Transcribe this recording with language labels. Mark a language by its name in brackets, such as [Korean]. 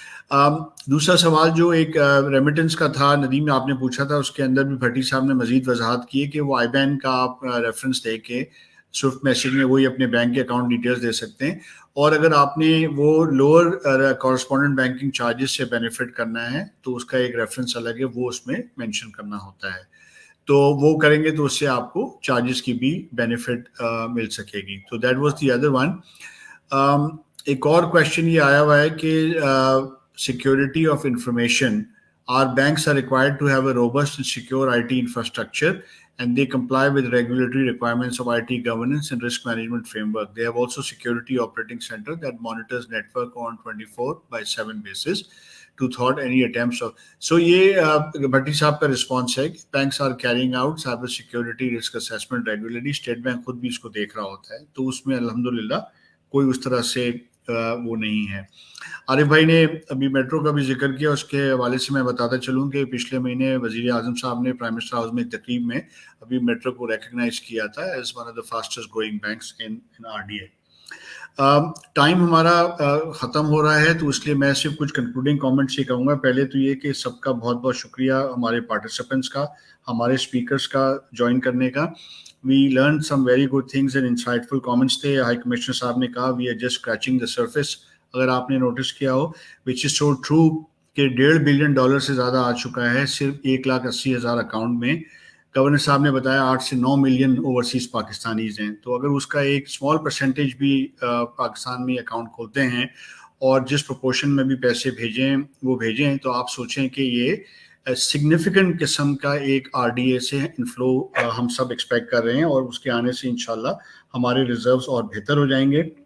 [Urdu] دوسرا سوال جو ایک ریمیٹنس کا تھا ندیم آپ نے پوچھا تھا، اس کے اندر بھی بھٹی صاحب نے مزید وضاحت کی ہے کہ وہ آئی بین کا آپ ریفرنس دے کے سوئفٹ میسج میں وہی اپنے بینک کے اکاؤنٹ ڈیٹیلز دے سکتے ہیں، اور اگر آپ نے وہ لوور کورسپونڈنٹ بینکنگ چارجز سے بینیفٹ کرنا ہے تو اس کا ایک ریفرنس الگ ہے، وہ اس میں مینشن کرنا ہوتا ہے، تو وہ کریں گے تو اس سے آپ کو چارجز کی بھی بینیفٹ مل سکے گی. تو [English] That was the other one. [Urdu] ایک اور کویشچن یہ آیا ہوا ہے کہ [English] security of information. Our banks are required to have a robust and secure IT infrastructure, and they comply with regulatory requirements of IT governance and risk management framework. They have also security operating center that monitors network on 24/7 basis to thwart any attempts of. So [Urdu] یہ بھٹی صاحب کا response ہے کہ [English] Banks are carrying out cyber security risk assessment regularly. [Urdu] State bank خود بھی اس کو دیکھ رہا ہوتا ہے، تو اس میں الحمدللہ کوئی اس طرح سے وہ نہیں ہے. عارف بھائی نے ابھی میٹرو کا بھی ذکر کیا، اس کے حوالے سے میں بتاتا چلوں کہ پچھلے مہینے وزیر اعظم صاحب نے پرائم منسٹر ہاؤس میں ایک تقریب میں ابھی میٹرو کو ریکگنائز کیا تھا [English] As one of the fastest growing banks in RDA. [Urdu] Time ہمارا ختم ہو رہا ہے، تو اس لیے میں صرف کچھ کنکلوڈنگ کامنٹس یہ کہوں گا. پہلے تو یہ کہ سب کا بہت بہت شکریہ ہمارے پارٹیسپینٹس کا، ہمارے اسپیکرس کا جوائن کرنے کا. [English] We learned some very good things and insightful comments تھے. [Urdu] ہائی کمشنر صاحب نے کہا [English] we are just scratching the surface. [Urdu] اگر آپ نے نوٹس کیا ہو [English] which is so true [Urdu] کہ $1.5 بلین سے زیادہ آ چکا ہے صرف 1,80,000 اکاؤنٹ میں. گورنر صاحب نے بتایا 8 سے 9 ملین اوورسیز پاکستانیز ہیں، تو اگر اس کا ایک اسمال پرسنٹیج بھی پاکستان میں اکاؤنٹ کھولتے ہیں اور جس پروپورشن میں بھی پیسے بھیجیں تو آپ سوچیں کہ یہ سگنیفیکنٹ قسم کا ایک RDA سے انفلو ہم سب ایکسپیکٹ کر رہے ہیں، اور اس کے آنے سے انشاءاللہ ہمارے ریزروز اور بہتر ہو جائیں گے.